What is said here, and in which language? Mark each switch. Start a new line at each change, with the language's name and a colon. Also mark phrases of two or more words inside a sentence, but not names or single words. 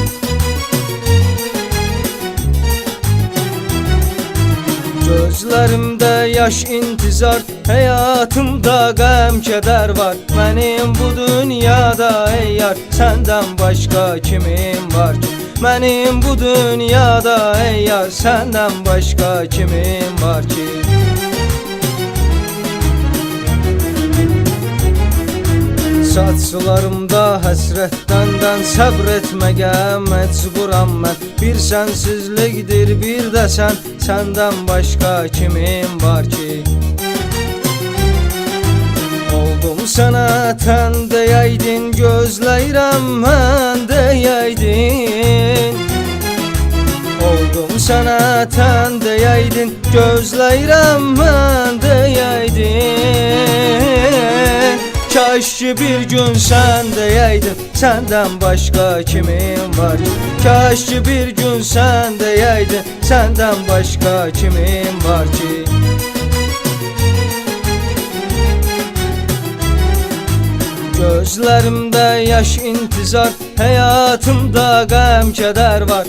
Turkish: Gözlerimde yaş intizar, hayatımda gəm keder var. Benim bu dünyada ey yar, senden başka kimim var ki? Benim bu dünyada ey yar, senden başka kimim var ki?
Azerbaijani: Saçlarımda həsrətdən səbr etməyə məcburam mən. Bir sənsizlikdir, bir də sən, səndən başqa kimim var ki? Oldum sənə tən deyəydin, gözləyirəm mən deyəydin. Oldum sənə tən deyəydin, gözləyirəm mən deyəydin.
Turkish: Kaş ki bir gün sen deyeydin, senden başka kimim var ki? Kaş ki bir gün sen deyeydin, senden başka kimim var ki? Gözlerimde yaş intizar, hayatımda gəm keder var.